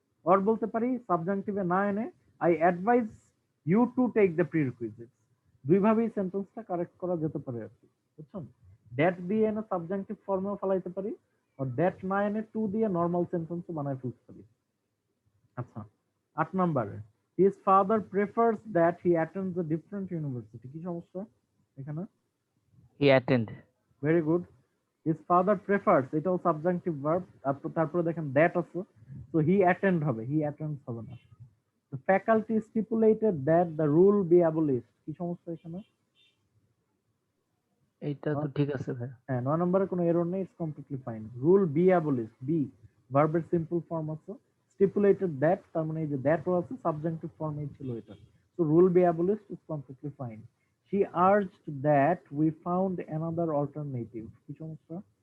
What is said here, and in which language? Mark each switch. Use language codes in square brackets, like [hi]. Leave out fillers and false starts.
[en] or [bn] বলতে পারি সাবজাংটিভে না এনে [en] I advise you to take the prerequisites. [bn] দুই ভাবেই সেন্টেন্সটা কারেক্ট করা যেতে পারে আর কি, বুঝছেন? দ্যাট দিয়ে এনে সাবজাংটিভ ফর্মেও ফেলাইতে পারি, আর দ্যাট না এনে টু দিয়ে নর্মাল সেন্টেন্সও বানায় ফেলতে পারি। আচ্ছা, 8 নম্বরে [en] his father prefers that he attends a different university, [bn] কি সমস্যা এখানে? [en] He attend. Very good. his father prefers, [bn] এটাও সাবজাংটিভ ভার্ব, তারপরে দেখেন দ্যাট আছে, তো হি অ্যাটেন্ড হবে, হি অ্যাটেন্ডস হবে না। [en] the faculty stipulated that the rule be abolished, [bn] কি সমস্যা এখানে? এটা তো ঠিক আছে ভাই। হ্যাঁ, 9 নম্বরে কোনো এরর নেই, [en] It's completely fine. [bn] Rule B abolished, B ভার্বের সিম্পল ফর্ম আছে, স্টিপুলেটেড দ্যাট, তার মানে এই যে দ্যাটও আছে, সাবজাংটিভ ফর্মেই ছিল এটা। [en] So rule be abolished is completely fine. She urged that we found another alternative, [bn] কি সমস্যা?